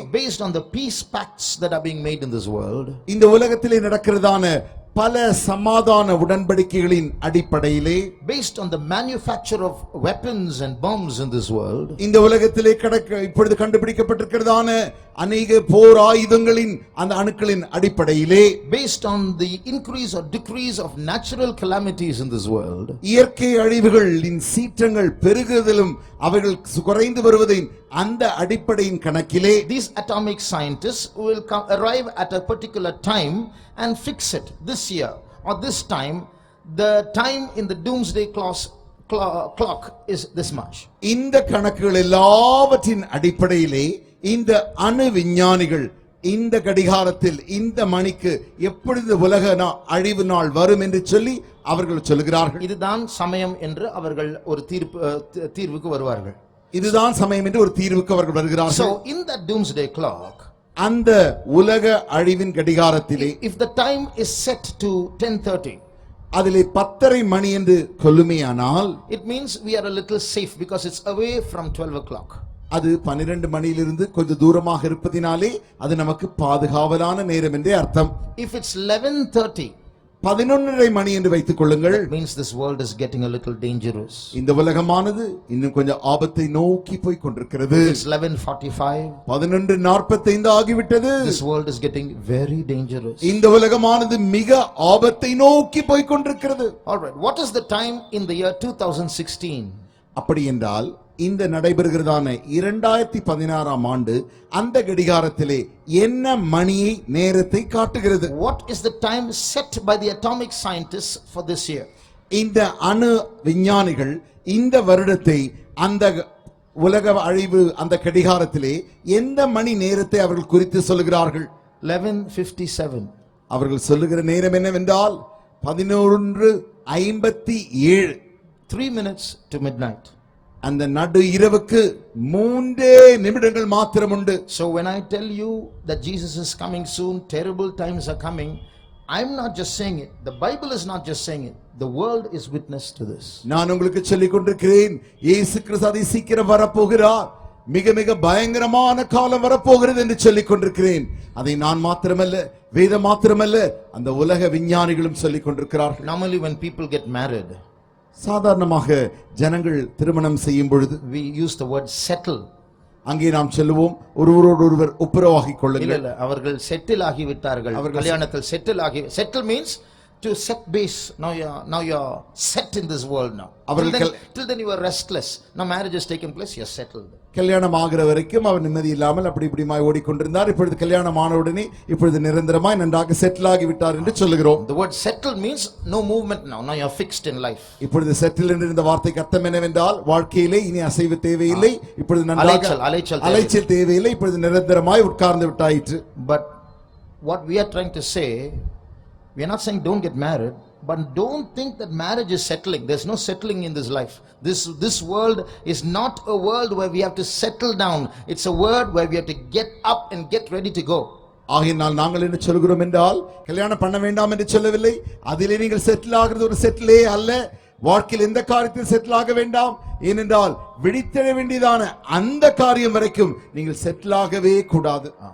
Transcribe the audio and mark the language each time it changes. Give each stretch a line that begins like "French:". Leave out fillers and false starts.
English: Based on the peace pacts that are being made in this world.
Tamil: இந்த உலகத்திலே நடக்கிறதான பல சமாதான உடன்படிக்கைகளின் அடிப்படையிலே.
English: Based on the manufacture of weapons and bombs in this world.
Tamil: இந்த உலகத்திலே இப்பொழுது கண்டுபிடிக்கப்பட்டிருக்கிறதான அநேக போர் ஆயுதங்களின் அந்த அணுக்களின் அடிப்படையிலே.
English: Based on the increase or decrease of natural calamities in this world.
Tamil: இயற்கை அழிவுகளின் சீற்றங்கள் பெருகுதலும் அவைகள் குறைந்து வருவதின் அந்த அடிப்படையின் கணக்கிலே.
English: These atomic scientists will arrive at a particular time and fix it. This year or this time, the time in the doomsday clock is this much.
Tamil: இந்த கணக்குகள் எல்லாவற்றின் அடிப்படையிலே இந்த அணு விஞ்ஞானிகள் இந்த கடிகாரத்தில் இந்த மணிக்கு எப்பொழுது உலக அழிவு நாள் வரும் என்று சொல்லி அவர்கள் சொல்கிறார்கள். இதுதான் சமயம் என்று அவர்கள் ஒரு தீர்வுக்கு வருவார்கள். இதுதான் சமயம் என்று ஒரு தீர்வுக்கு அவர்கள் வருகிறார்கள்.
English: So in that doomsday clock,
Tamil: அந்த உலக அழிவின் கடிகாரத்திலே
English: if the time is set to 10:30,
Tamil: அதிலே 10:30 மணி என்று சொல்லுமேயானால்,
English: it means we are a little safe because it's away from 12 o'clock.
Tamil: அது 12 மணியிலிருந்து கொஞ்சம் தூரமாக இருப்பதினாலே அது நமக்கு பாதுகாவலான நேரம் என்றே அர்த்தம்.
English: If it's 11:30,
Tamil: 11:30 மணி என்று வைத்துக் கொள்ளுங்கள்,
English: it means this world is getting a little dangerous.
Tamil: இந்த உலகமானது இன்னும் கொஞ்சம் ஆபத்தை நோக்கி போய் கொண்டிருக்கிறது.
English: It's 11:45,
Tamil: 11:45 ஆகிவிட்டது.
English: this world is getting very dangerous.
Tamil: இந்த உலகமானது மிக ஆபத்தை நோக்கி போய் கொண்டிருக்கிறது.
English: All right, what is the time in the year 2016?
Tamil: அப்படி என்றால் இந்த நடைபெறுகிறதான 2016ஆம் ஆண்டு அந்த கடிகாரத்திலே என்ன மணியை நேரத்தை காட்டுகிறது?
English: What is the time set by the atomic scientists for this year?
Tamil: இந்த அணு விஞ்ஞானிகள் இந்த வருடத்தை அந்த உலக அழிவு அந்த கடிகாரத்திலே எந்த மணி நேரத்தை அவர்கள் குறித்து சொல்லுகிறார்கள்?
English: 11:57.
Tamil: அவர்கள் சொல்லுகிற நேரம் என்னவென்றால் 11:57.
English: 3 minutes to midnight.
Tamil: அந்த நடு இரவுக்கு 3 நிமிடங்கள் மாத்திரம் உண்டு.
English: So when I tell you that Jesus is coming soon, terrible times are coming, I'm not just saying it. The Bible is not just saying it. The world is witness to this.
Tamil: நான் உங்களுக்கு சொல்லிக் கொண்டிருக்கிறேன், இயேசு கிறிஸ்து அதி சீக்கிரம் வரப்போகிறார், மிக மிக பயங்கரமான காலம் வரப்போகிறது என்று சொல்லிக் கொண்டிருக்கிறேன். அதை நான் மாத்திரமல்ல, வேதம் மாத்திரமல்ல, அந்த உலக விஞ்ஞானிகளும் சொல்லிக் கொண்டிருக்கிறார்கள்.
English: Normally when people get married,
Tamil: சாதாரணமாக ஜனங்கள் திருமணம் செய்யும் பொழுது
English: we use the word settle.
Tamil: அங்கே நாம் சொல்லுவோம், ஒருவரோடொருவர் ஒப்புரவாகிக் கொள்ளுங்கள். இல்ல அவர்கள் செட்டில் ஆகிவிட்டார்கள், கல்யாணத்தில் settle
English: means to set base. Now you're set in this world now. Till then you were restless. Now marriage has taken place, you're settled.
Tamil: கல்யாணம் ஆகிற வரைக்கும் அவர் நிம்மதி இல்லாமல் அப்படி இப்படிமாய் ஓடிக்கொண்டிருந்தார். இப்பொழுது கல்யாணம் ஆன உடனே இப்பொழுது நிரந்தரமாய் நன்றாக செட்டில் ஆகி விட்டார் என்று சொல்லுகிறோம்.
English: The word settled means no movement now. Now you're fixed in life.
Tamil: இப்பொழுது செட்டில் என்ற இந்த வார்த்தைக்கு அர்த்தம் என்னவென்றால் வாழ்க்கையிலே இனி அசைவு தேவையில்லை, இப்பொழுது நன்றாக அலைச்சல் தேவையில்லை, இப்பொழுது நிரந்தரமாய் உட்கார்ந்து விட்டாயிற்று.
English: But what we are trying to say, we are not saying don't get married, but don't think that marriage is settling. There's no settling in this life. This world is not a world where we have to settle down. It's a world where we have to get up and get ready to go.
Tamil: ஆகையினால் நாங்கள் என்ன சொல்கிறோம் என்றால் கல்யாணம் பண்ண வேண்டாம் என்று சொல்லவில்லை. அதிலே நீங்கள் செட்டில் ஆகிறது ஒரு செட்டிலே அல்ல. வாழ்க்கையில் எந்த காரியத்தில் செட்டில் ஆக வேண்டாம். ஏனென்றால் விழித்தெழ வேண்டியதான அந்த காரியம் வரைக்கும் நீங்கள் செட்டில் ஆகவே கூடாது.